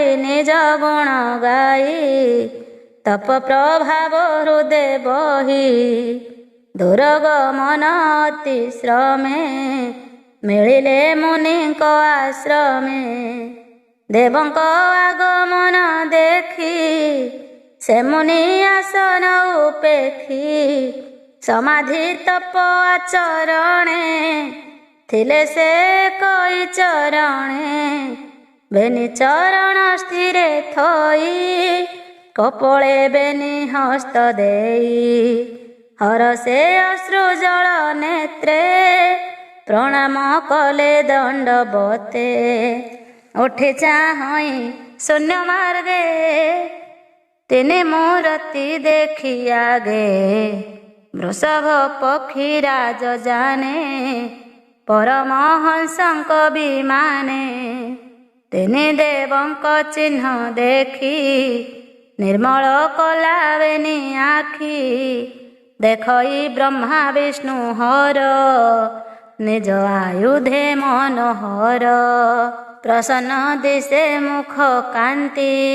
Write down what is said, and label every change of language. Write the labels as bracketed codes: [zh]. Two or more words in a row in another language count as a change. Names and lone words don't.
[or] ନିଜ ଗୁଣ ଗାଇ ତପ ପ୍ରଭାବ ହୃଦୟ ବହି ଦୁର୍ଗମନ ଅତି ଶ୍ରମେ ମିଳିଲେ ମୁନିଙ୍କ ଆଶ୍ରମେ ଦେବଙ୍କ ଆଗମନ ଦେଖି ସେ ମୁନି ଆସନ ଉପେଖି ସମାଧି ତପ ଆଚରଣେ ଥିଲେ ସେ କଇ ଚରଣେ ବେନି ଚରଣ ସ୍ଥିରେ ଥଇ କପଳେ ବେନି ହସ୍ତ ଦେଇ ହରଷେ ଅଶ୍ରୁ ଜଳ ନେତ୍ରେ ପ୍ରଣାମ କଲେ ଦଣ୍ଡବତେ ଉଠି ଚାହଇ ଶୂନ୍ୟ ମାର୍ଗେ ତିନି ମୂର୍ତ୍ତି ଦେଖି ଆଗେ ବୃଷଭ ପକ୍ଷୀ ରାଜ ଜାଣେ ପରମହଂସଙ୍କ ବିମାନେ ତିନି ଦେବଙ୍କ ଚିହ୍ନ ଦେଖି ନିର୍ମଳ କଳା ବେନି ଆଖି ଦେଖଇ ବ୍ରହ୍ମା ବିଷ୍ଣୁ ହର ନିଜ ଆୟୁଧେ ମନୋହର ପ୍ରସନ୍ନ ଦିଶେ ମୁଖ କାନ୍ତି